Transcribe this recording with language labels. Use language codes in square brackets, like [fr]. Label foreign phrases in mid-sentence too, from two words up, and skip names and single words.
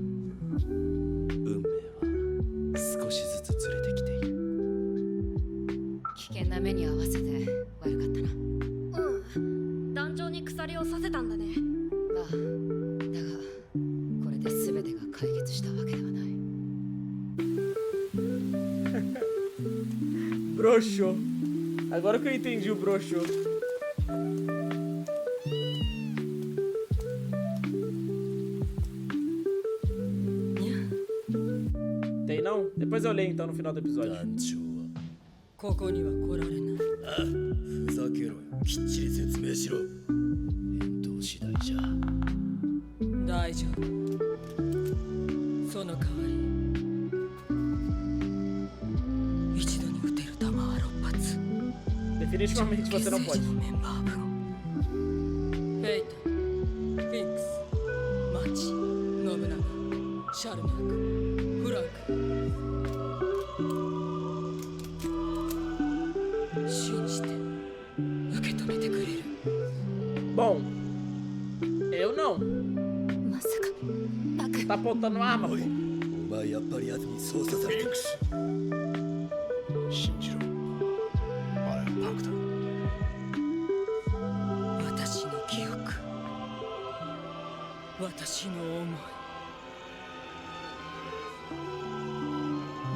[ja] 運命は少しずつずれてきている。危険な目に合わせて悪かったな。うん、団長に鎖をさせたんだね。まあ、だがこれで全てが解決したわけではない。 [pt] Broxou. Agora que eu entendi o broxou. Tem não? Depois eu leio então no final do episódio. [ja] ここには来られない。あ、ふざけろよ。きっちり説明しろ。返答次第じゃ。大丈夫。その代わり一度に撃てる弾は6発。 [pt] Definitivamente você não pode. [ja] メンバー分。フェイタ、フィンクス、マチ、信長、シャルマーク、フランク。信じて受け止めてくれる。 [pt] Bom, eu não. [ja] まさかバク [pt] Tá apontando uma arma. [ja] おい、お前やっぱり奴に操作されてる。信じろ。あれはパクだ。私の記憶、私の思い。